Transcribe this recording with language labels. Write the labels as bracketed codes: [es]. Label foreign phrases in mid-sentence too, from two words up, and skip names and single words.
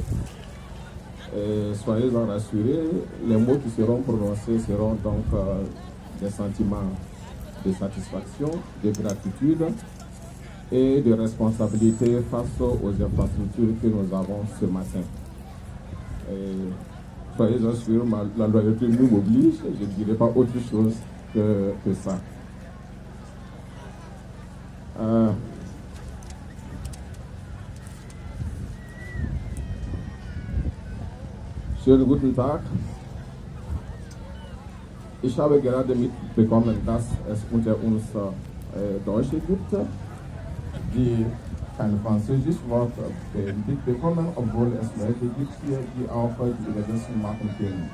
[fr] Soyez-en rassurés, les mots qui seront prononcés seront donc des sentiments de satisfaction, de gratitude et de responsabilité face aux infrastructures que nous avons ce matin. Soyez assurés, la loyauté nous oblige, je ne dirai pas autre chose que ça. [de] Schönen guten Tag. Ich habe gerade mitbekommen, dass es unter uns Deutsche gibt, die kein französisches Wort mitbekommen, obwohl es Leute gibt hier, die auch die Übersetzung machen können.